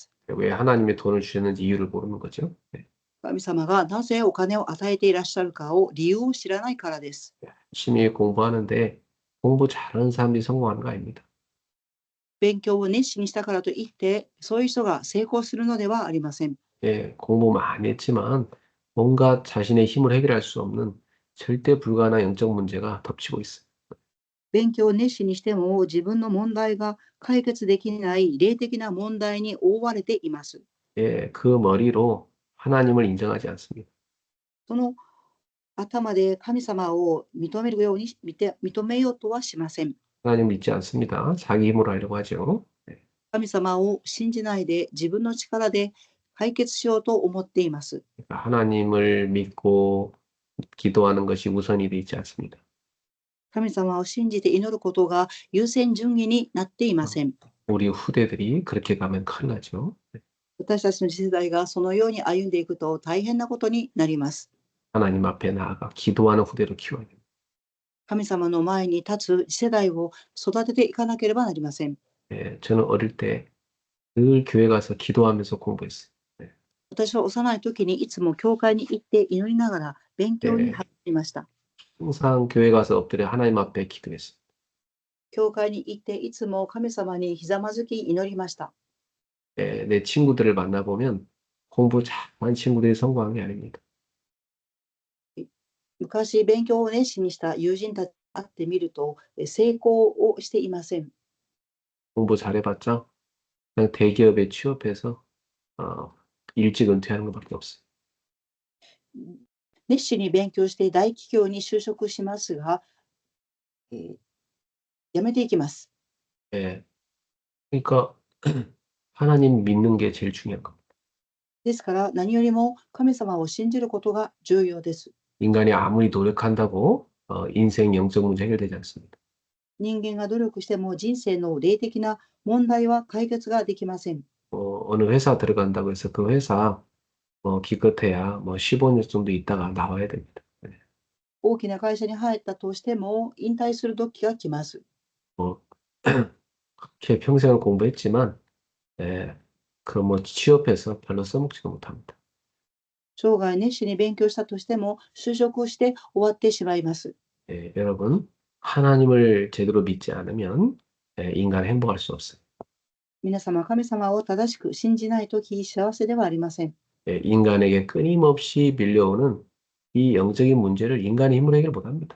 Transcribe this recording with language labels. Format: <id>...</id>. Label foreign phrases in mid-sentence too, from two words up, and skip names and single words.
<ko>왜 하나님의 돈을 주셨는지 이유를 모르는 거죠. 네.</ko> <ja>神様がなぜお金を与えていらっしゃるかを理由を知らないからです。</ja> <ko>열심히 공부하는데 공부 잘하는 사람들이 성공하는 거 아닙니다.</ko> <ja>勉強を熱心にしたからといって、そういう人が成功するのではありません。</ja> <ko>예, 공부 많이 했지만 뭔가 자신의 힘을 해결할 수 없는 절대 불가능한 영적 문제가 덮치고 있어요.</ko> <ja>勉強を熱心にしても自分の問題が解決できない霊的な問題に覆われています。</ja> <ko>예, 그 머리로 하나님을 인정하지 않습니다.</ko> <ja>その頭で神様を認めるように認めようとはしません。</ja> <ko>하나님 믿지 않습니다. 자기 힘으로 하려고 하죠. 네.</ko> <ja>神様を信じないで自分の力で解決しようと思っています。</ja> <ko>그러니까 하나님을 믿고 기도하는 것이 우선이 되지 않습니다.</ko> <ja>神様を信じて祈ることが優先順位になっていません。</ja> <ko>우리 후대들이 그렇게 가면 큰일 나죠. 네.</ko> <ja>私たちの次世代がそのように歩んでいくと大変なことになります。</ja> <ko>하나님 앞에 나아가 기도하는 후대로 키워야 됩니다.</ko> <ja>神様の前に立つ次世代を育てていかなければなりません。</ja> <ko>예, 저는 어릴 때 늘 교회 가서 기도하면서 공부했어요.</ko> <ja>私は幼い時にいつも教会に行って祈りながら勉強に入りました。</ja> <ko>항상 교회 가서 엎드려 하나님 앞에 기도했어요.</ko> <ja>教会に行っていつも神様にひざまずき祈りました。</ja> <ko>예, 내 친구들을 만나보면 공부 잘한 친구들이 성공한 게 아닙니다.</ko> <ja>昔勉強を熱心にした友人たちに会ってみると成功をしていません。</ja> <ko>공부 잘해봤자 그냥 대기업에 취업해서 일찍 은퇴하는 것밖에 없어요.</ko> <ja>熱心に勉強して大企業に就職しますが、辞めていきます。</ja> <ko>예, 그러니까 하나님 믿는 게 제일 중요한 겁니다.</ko> <ja>ですから何よりも神様を信じることが重要です。</ja> <ko>인간이 아무리 노력한다고 인생 영적 문제 해결되지 않습니다.</ko> <ja>人間が努力しても人生の霊的な問題は解決ができません。</ja> <ko>어느 회사 들어간다고 해서 그 회사 기껏해야 15년 정도 있다가 나와야 됩니다.</ko> <ja>大きな会社に入ったとしても引退する時が来ます。</ja> <ko>그렇게 평생을 공부했지만 취업해서 별로 써먹지도 못합니다.</ko> <ja>生涯熱心に勉強したとしても就職して終わってしまいます。</ja> <ko>여러분, 하나님을 제대로 믿지 않으면 인간은 행복할 수 없어요.</ko> <ja>皆様、神様を正しく信じないとき幸せではありません。</ja> <ko>인간에게 끊임없이 밀려오는 이 영적인 문제를 인간의 힘으로 해결 못합니다.</ko>